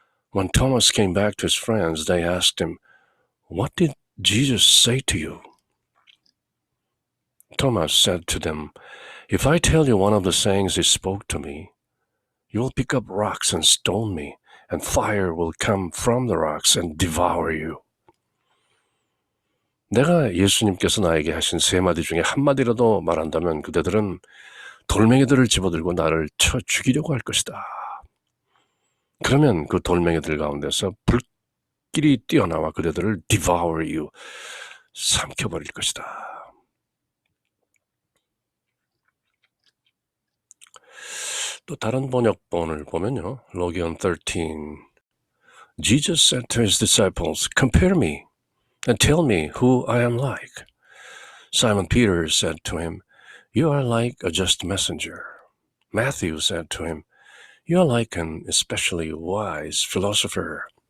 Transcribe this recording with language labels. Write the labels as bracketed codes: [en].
[en] When Thomas came back to his friends, they asked him, What did Jesus say to you? Thomas said to them, If I tell you one of the sayings he spoke to me, you will pick up rocks and stone me, and fire will come from the rocks and devour you. [ko] 내가 예수님께서 나에게 하신 3마디 중에 한마디라도 말한다면 그대들은 돌멩이들을 집어들고 나를 쳐 죽이려고 할 것이다. 그러면 그 돌멩이들 가운데서 불길이 뛰어나와 그대들을 devour you, 삼켜버릴 것이다. 또 다른 번역본을 보면요. 로기온 13. [en] Jesus said to his disciples, Compare me and tell me who I am like. Simon Peter said to him, You are like a just messenger. Matthew said to him, You are like an especially wise philosopher.